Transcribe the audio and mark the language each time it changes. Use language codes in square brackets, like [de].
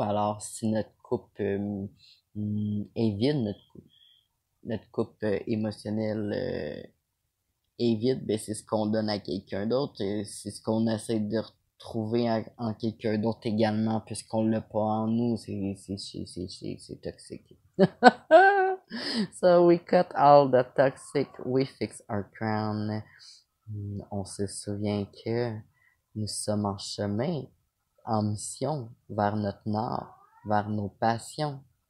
[fr] Alors, si notre coupe est vide, notre coupe émotionnelle est vide, ben c'est ce qu'on donne à quelqu'un d'autre. C'est ce qu'on essaie de retrouver en quelqu'un d'autre également, puisqu'on l'a pas en nous. C'est toxique. [en] So we cut all the toxic, we fix our crown. [fr] On se souvient que nous sommes en chemin, en mission, vers notre nord, vers nos passions.